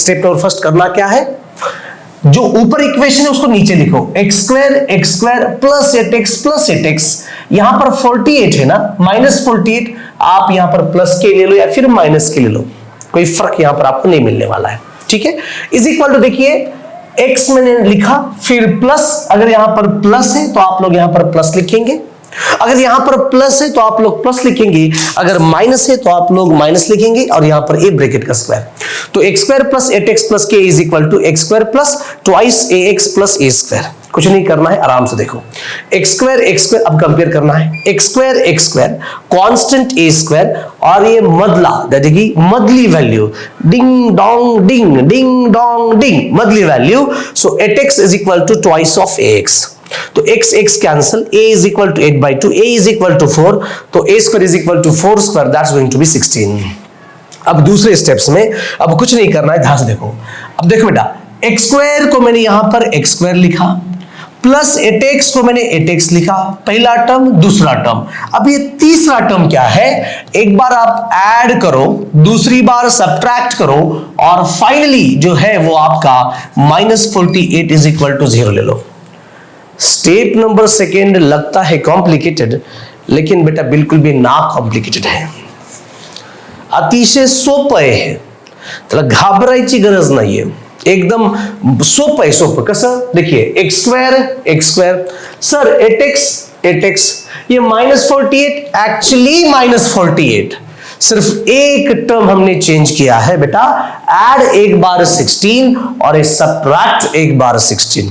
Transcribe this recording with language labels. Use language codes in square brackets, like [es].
[hi] Step number first करना क्या है, जो ऊपर इक्वेशन है उसको नीचे लिखो, x² + 8x + 8x, यहां पर 48 है ना, -48, आप यहां पर प्लस के ले लो या फिर माइनस के ले लो, कोई फर्क यहां पर आपको नहीं मिलने वाला है। ठीक है, इज इक्वल टू देखिए x मैंने लिखा, फिर प्लस, अगर यहां पर प्लस है तो आप लोग यहां पर प्लस लिखेंगे, अगर यहां पर प्लस है तो आप लोग प्लस लिखेंगे, अगर माइनस है तो आप लोग माइनस लिखेंगे और यहां पर a ब्रैकेट का स्क्वायर। तो x² + 8x + k is equal to x² + twice ax + a²। कुछ नहीं करना है, आराम से देखो। एक्स स्क्वायर अब कंपेयर करना है, एक्स स्क्वायर कांस्टेंट ए स्क्वायर और ये मदला कि मदली वैल्यू, डिंग डोंग डिंग मदली value. So 8x is equal to twice of ax। तो x cancel, a is equal to 8/2, a is equal to 4, तो a square is equal to 4 square, [en] That's going to be 16। [hi] अब दूसरे steps में अब कुछ नहीं करना है, ध्यान से देखो। अब देखो बेटा, एक्स स्क्वायर को मैंने यहां पर एक्स स्क्वायर लिखा, प्लस 8x को मैंने 8x लिखा, पहला टर्म दूसरा टर्म। अब ये तीसरा टर्म क्या है, एक बार आप ऐड करो, दूसरी बार सब्ट्रैक्ट करो और फाइनली जो है वो आपका -48 इज इक्वल टू 0 ले लो। स्टेप नंबर सेकेंड लगता है कॉम्प्लिकेटेड, लेकिन बेटा बिल्कुल भी ना कॉम्प्लिकेटेड है, [mr] अतिशय सोपं आहे, त्याला घाबरायची गरज नाहीये, एकदम सोपं आहे। सोपं कसं, [hi] देखिए एक्स स्क्वायर सर 8x ये -48, एक्चुअली -48, सिर्फ एक टर्म हमने चेंज किया है बेटा, ऐड एक बार 16 और सब्ट्रैक्ट एक बार 16।